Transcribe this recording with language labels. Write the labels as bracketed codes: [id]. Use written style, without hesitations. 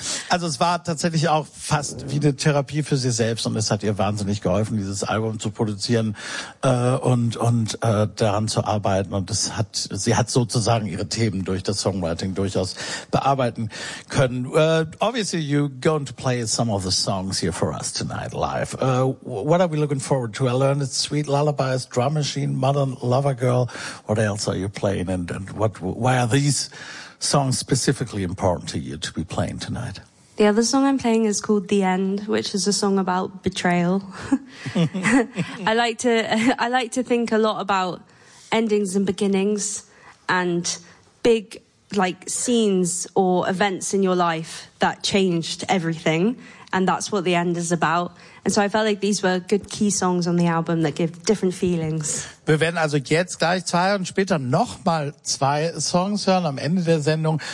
[de] Also es war tatsächlich auch fast wie eine Therapie für sie selbst, und es hat ihr wahnsinnig geholfen, dieses Album zu produzieren daran zu arbeiten. Und es hat, sie hat sozusagen ihre Themen durch das Songwriting durchaus bearbeiten können. [en] Obviously, you're going to play some of the songs here for us tonight live. What are we looking forward to? I learned it's Sweet Lullabies, Drum Machine, Modern Lover Girl. What else are you playing, and what, why are these songs specifically important to you to be playing tonight? The other song I'm playing is called The End, which is a song about betrayal. I like to think a lot about endings and beginnings and big like scenes or events in your life that changed everything, and that's what The End is about. And so I felt like these were good key songs on the album that give different feelings. [de] Wir werden also jetzt gleich zwei und später nochmal zwei Songs hören am Ende der Sendung.